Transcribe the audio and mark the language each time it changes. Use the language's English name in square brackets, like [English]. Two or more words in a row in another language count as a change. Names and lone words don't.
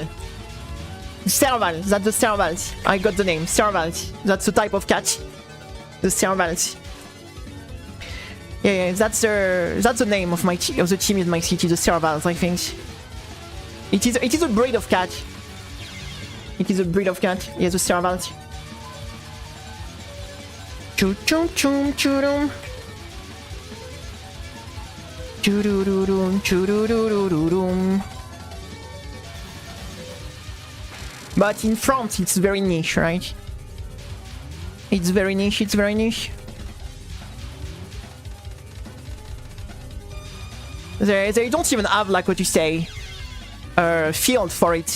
[English] Serval. That's the servals. I got the name. Servals. That's the type of cat. The servals. Yeah, that's the name of the team in my city, the Servals, I think. It is a breed of cat. It is a breed of cat. Yeah, the Servals. Choo choo choo choo. Choo-doo-doo-doo, choo-doo-doo-doo-doo. But in France, it's very niche, right? It's very niche, it's very niche. They don't even have, like, what you say, a field for it.